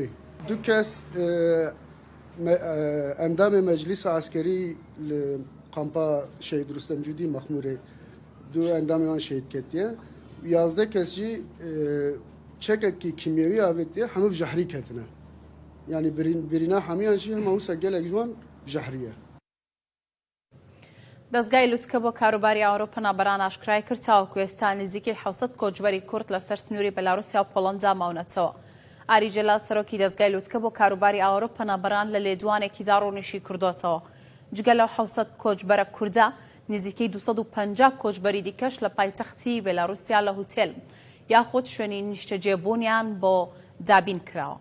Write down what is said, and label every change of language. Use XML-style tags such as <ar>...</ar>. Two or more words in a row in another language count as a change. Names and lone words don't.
<ku>2 kes endamê meclîsa askerî li kampa Şehîd Rûstem Cûdî Mexmûrê 2 endamê wan şehîd ketiye. 11 kes jî çekekî kimyewî avêtiye hemû bi jehrî ketine. Yani birîna hemiyan jî hema wisa gelek ji wan jehrî ye.</ku> <ckb>دەستگای لووتکە بۆ کاروباری ئەوروپا نابەران ئاشکرای کرد تاوەکو ئێستا نزیکەی 700 کۆچبەری کورد لەسەر سنووری بەلاروسیا و پۆڵەندا ماونەتەوە. ئاری جەلال سەرۆکی دەستگای لووتکە بۆ کاروباری ئەوروپا نابەران لە لێدوانێکی داڕۆنیشی کردوتەوە. جگە لەو 700 کۆچبەرە کووردا نزیکەی 250 کۆچبەری دیکەش لە پایتەختی بێلاروسیا لە هوتێل یاخود شوێنی نیشتەجێبوونیان بۆ دابین کراوە.</ckb>